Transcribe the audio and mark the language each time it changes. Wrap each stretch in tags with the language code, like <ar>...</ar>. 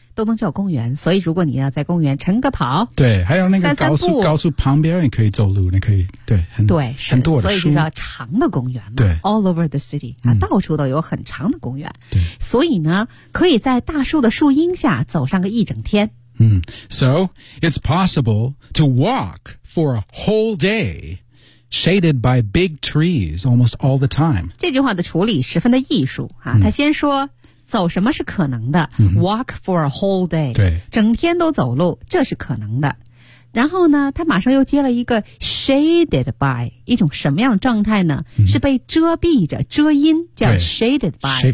<zh>都能叫公园所以如果你要在公园晨个跑对还有那个高速旁边也可以走路你可以对很对很多的所以就叫长的公园嘛对</zh> <en>all over the city、嗯</en> <zh>啊、到处都有很长的公园对所以呢可以在大树的树荫下走上个一整天</zh> <en>嗯 So it's possible to walk for a whole dayShaded by big trees almost all the time.</en> <zh>这句话的处理十分的艺术、啊、他先说、嗯、走什么是可能的、嗯、</zh> <en>Walk for a whole day.</en> <zh>对，整天都走路这是可能的。然后呢他马上又接了一个 shaded by, 一种什么样的状态呢、嗯、是被遮蔽着遮阴叫 shaded by.</zh>